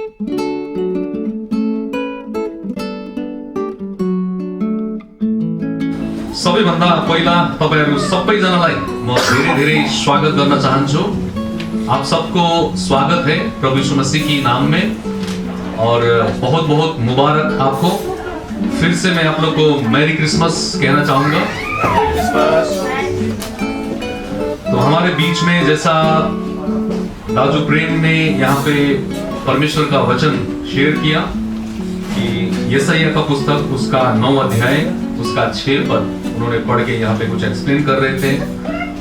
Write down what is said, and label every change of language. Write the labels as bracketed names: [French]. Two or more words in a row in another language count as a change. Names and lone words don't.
[Nepali] सबैभन्दा पहिला तपाईहरु सबैजनालाई म धेरै स्वागत गर्न चाहन्छु। [Hindi] आप सबको स्वागत है प्रभु यीशु मसीह की नाम में और बहुत बहुत मुबारक आपको। फिर से मैं आप लोग को [English] Merry Christmas [Hindi] कहना चाहूंगा। तो हमारे बीच में जैसा दाजू प्रेम ने यहाँ पे परमेश्वर का वचन शेयर किया कि यशायाह का पुस्तक उसका 9 अध्याय उसका 6 पद उन्होंने पढ़ के यहाँ पे कुछ एक्सप्लेन कर रहे थे।